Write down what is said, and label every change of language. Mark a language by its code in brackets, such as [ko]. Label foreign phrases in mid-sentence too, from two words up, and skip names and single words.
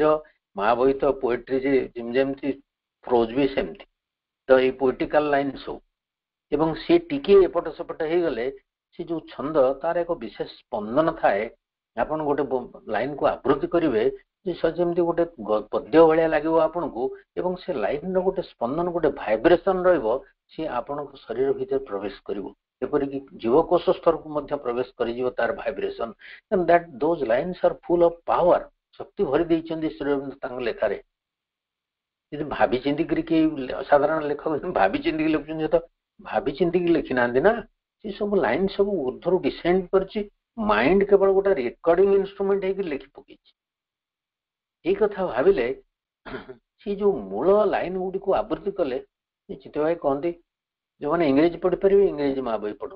[or] ମା ବହି ତ ପୋଏଟ୍ରି ଯେମିତି ପ୍ରୋଜ୍ ବି ସେମିତି, ତ ଏଇ [en] poetical line [or] ସବୁ, ଏବଂ ସେ ଟିକିଏ ଏପଟ ସେପଟ ହେଇଗଲେ ସେ ଯୋଉ ଛନ୍ଦ ତାର ଏକ ବିଶେଷ ସ୍ପନ୍ଦନ ଥାଏ। ଆପଣ ଗୋଟେ ଲାଇନକୁ ଆବୃତ୍ତି କରିବେ ଯେ ଯେମିତି ଗୋଟେ ପଦ୍ୟ ଭଳିଆ ଲାଗିବ ଆପଣଙ୍କୁ, ଏବଂ ସେ ଲାଇନର ଗୋଟେ ସ୍ପନ୍ଦନ, ଗୋଟେ ଭାଇବ୍ରେସନ ରହିବ, ସିଏ ଆପଣଙ୍କ ଶରୀର ଭିତରେ ପ୍ରବେଶ କରିବ, ଏପରିକି ଜୀବକୋଷ ସ୍ତରକୁ ମଧ୍ୟ ପ୍ରବେଶ କରିଯିବ ତାର ଭାଇବ୍ରେସନ। [en] and that those lines are full of power। [or] ଶକ୍ତି ଭରି ଦେଇଛନ୍ତି ଶ୍ରୀଅରବିନ୍ଦ ତାଙ୍କ ଲେଖାରେ। ଯଦି ଭାବି ଚିନ୍ତିକିରି କେହି ଅସାଧାରଣ ଲେଖକ ଭାବି ଚିନ୍ତିକି ଲେଖୁଛନ୍ତି, ତ ଭାବି ଚିନ୍ତିକି ଲେଖି ନାହାନ୍ତି ନା। ସେ ସବୁ ଲାଇନ ସବୁ ଉର୍ଦ୍ଧ୍ୱରୁ ଡିସେଣ୍ଡ କରିଛି। ମାଇଣ୍ଡ କେବଳ ଗୋଟେ [en] recording instrument [or] ହେଇକି ଲେଖି ପକେଇଛି। ଏଇ କଥା ଭାବିଲେ ସେ ଯୋଉ ମୂଳ ଲାଇନ ଗୁଡ଼ିକୁ ଆବୃତ୍ତି କଲେ, ଚିତ୍ତ ଭାଇ କହନ୍ତି ଯୋଉମାନେ ଇଂରେଜୀ ପଢିପାରିବେ ଇଂରେଜୀ ମା ବହି ପଢୁ।